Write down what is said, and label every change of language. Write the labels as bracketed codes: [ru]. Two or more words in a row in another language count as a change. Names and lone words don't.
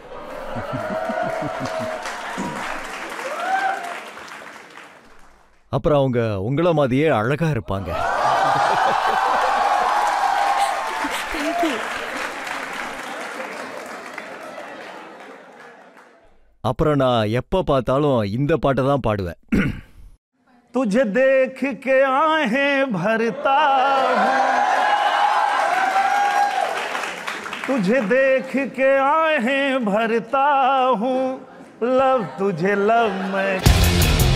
[ta] அப்புறம் அவங்க உங்கள மாதிரியே அழகா இருப்பாங்க. அப்புறம் நான் எப்ப பார்த்தாலும் இந்த பாட்டை தான் பாடுவேன். [hi] तुझे देख के आहें भरता हूँ, तुझे देख के आहें भरता हूँ, लव तुझे लव मैं